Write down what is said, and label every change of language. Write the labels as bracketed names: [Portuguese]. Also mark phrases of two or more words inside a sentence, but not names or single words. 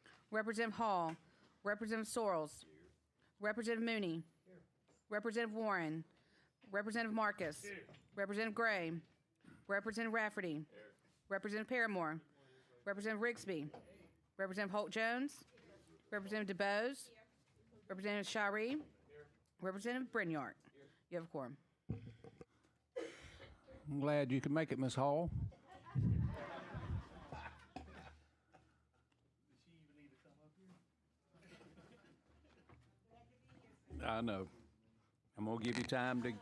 [English] Representative Hall, Representative Sorrells, Representative Mooney, Representative Warren, Representative Marcus, Representative Gray, Representative Rafferty, Representative Paramore, Representative Rigsby, Representative Holt Jones, Representative DeBose, Representative Shiree, Representative Brinyard. You have a quorum. I'm glad you could make it, Ms. Hall. I know. I'm going to give you time to.